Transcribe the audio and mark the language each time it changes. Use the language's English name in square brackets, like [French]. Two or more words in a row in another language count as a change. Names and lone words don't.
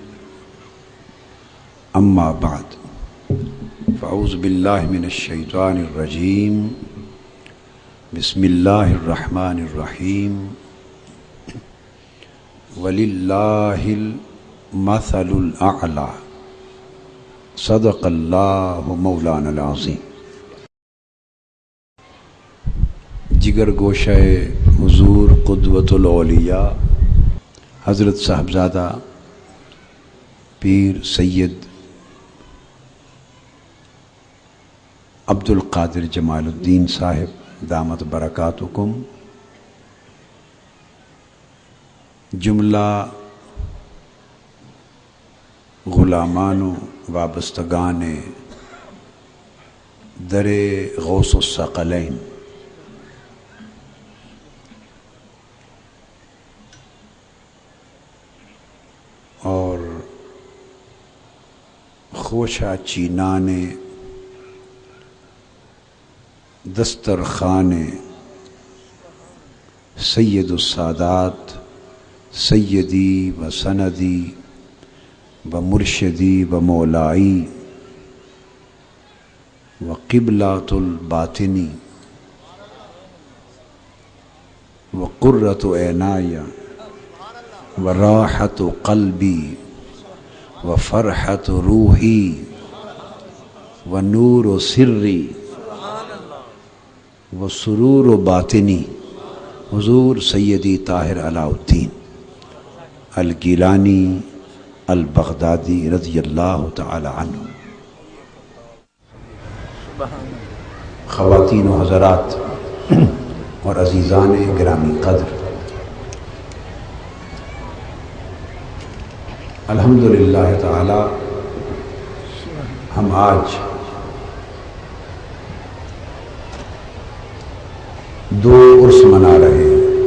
[Arabic] أما بعد فأعوذ بالله من الشيطان الرجيم. بسم الله الرحمن الرحيم. ولله المثل الأعلى. صدق الله مولانا العظيم. [Urdu] جگر گوشہ حضور قدوۃ الاولیاء حضرت صاحبزادہ پیر سید عبد القادر جمال الدین صاحب دامت برکاتکم، جملہ غلامان و وابستگان در غوث الثقلین، اور خوشہ چینان دسترخوان سید السادات [Arabic] سیدی و سندی و مرشدی و مولائی و قبلۃ الباطنی و قرۃ عینای و راحت قلبی و فرحت روحی و نور سری [Urdu] و سرور و باطنی حضور سیدی طاہر علاء الدین الگیلانی البغدادی [Arabic] رضی اللہ تعالی عنہ. [Urdu] خواتین و حضرات اور عزیزان گرامی قدر، الحمدللہ تعالی ہم آج دو عرس منا رہے ہیں.